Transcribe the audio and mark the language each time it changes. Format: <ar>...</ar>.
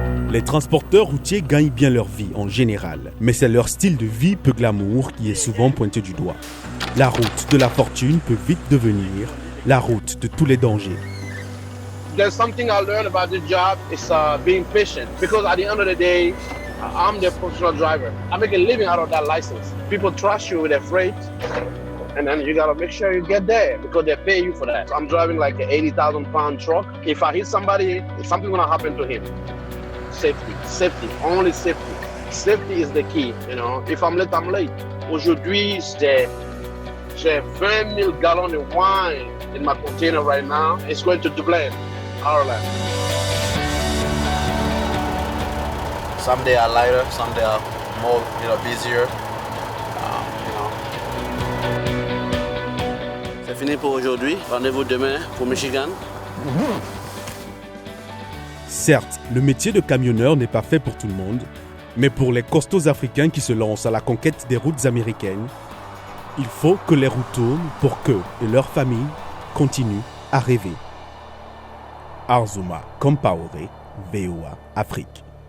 <fr>Les transporteurs routiers gagnent bien leur vie en général, mais c'est leur style de vie peu glamour qui est souvent pointé du doigt. La route de la fortune peut vite devenir la route de tous les dangers.</fr> <en>There's something I learned about this job is being patient, because at the end of the day, I'm the professional driver. I make a living out of that license. People trust you with their freight, and then you gotta make sure you get there because they pay you for that. I'm driving like an 80,000 pound truck. If I hit somebody, something's gonna happen to him. Safety, only safety. Safety is the key, you know. If I'm late, I'm late.</en> <fr>Aujourd'hui, j'ai 20 000 gallons de</fr> <en>wine in my container right now. It's going to Dublin, Ireland. Some days are lighter, some days are more, busier.</en> <fr>C'est fini pour aujourd'hui. Rendez-vous demain pour Michigan. Certes, le métier de camionneur n'est pas fait pour tout le monde, mais pour les costauds africains qui se lancent à la conquête des routes américaines, il faut que les roues tournent pour qu'eux et leurs familles continuent à rêver. Arzuma Compaoré, VOA Afrique.</fr>